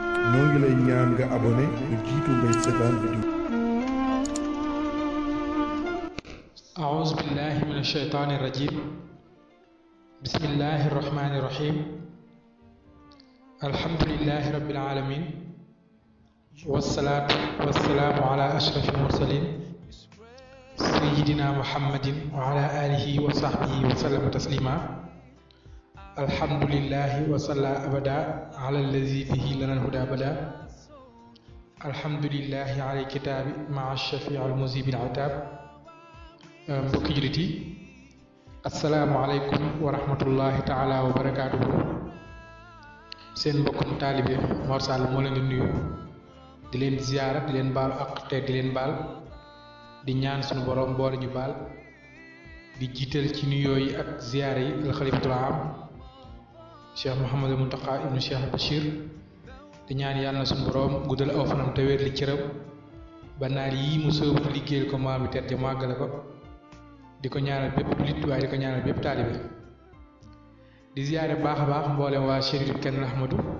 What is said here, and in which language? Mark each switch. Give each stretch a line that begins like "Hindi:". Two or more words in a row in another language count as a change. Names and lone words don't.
Wolof: ñoo ngi lay ñaan nga abonné lu jiitu ngay seetaan vidéo.
Arabic: أعوذ بالله من الشيطان الرجيم بسم الله الرحمن الرحيم الحمد لله رب العالمين والصلاة والسلام على أشرف المرسلين سيدنا محمد وعلى آله وصحبه وسلم تسليما الحمد لله وصلى أبدا على الذي به لنا الهدى بدا الحمد لله على الكتاب مع الشفيع المذيب العتاب
Wolof: mbokki jullit yi
Arabic: السلام عليكم ورحمة الله تعالى وبركاته
Wolof: seen mbokkum taalibe Mor Sall moo leen di nuyu di leen ziyaara di leen baal ak te di leen baal di ñaan suñu borom boole ñu baal di jiital ci nuyoo yi ak ziyaara yi
Arabic: الخليفة العام
Wolof: Cheikh Mouhamadou Mountakha ibnu Cheikh Bachir di ñaan yàlla na suñu borom guddal aw fanam te wér li cëram ba naal yii mu soobu liggéeyal ko maam bi tedd ja màggale ko di ko ñaanal bépp jullit waaye di ko ñaanal bépp taalibe di ziyaare baax a baax mboolem waa Chérif Kenn Ahmadou